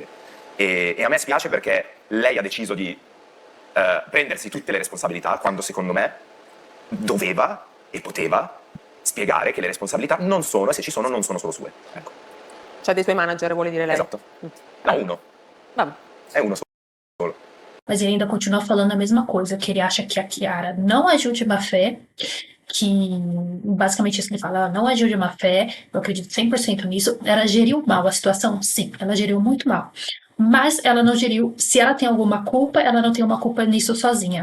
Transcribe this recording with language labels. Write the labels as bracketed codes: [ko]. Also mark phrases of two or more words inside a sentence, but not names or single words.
[it] E a me spiace perché lei ha deciso di prendersi tutte le responsabilità, quando secondo me doveva e poteva spiegare che le responsabilità non sono, e se ci sono, non sono solo sue. Ecco. Cioè dei suoi manager, vuole dire lei? Esatto. No, uno. Vabbè. È uno solo. [pt] Mas ele ainda continua falando a mesma coisa, que ele acha que a Chiara não agiu de má fé, que basicamente isso que ele fala, ela não agiu de má fé, eu acredito 100% nisso. Ela geriu mal a situação? Sim, ela geriu muito mal. Mas ela não geriu, se ela tem alguma culpa, ela não tem uma culpa nisso sozinha.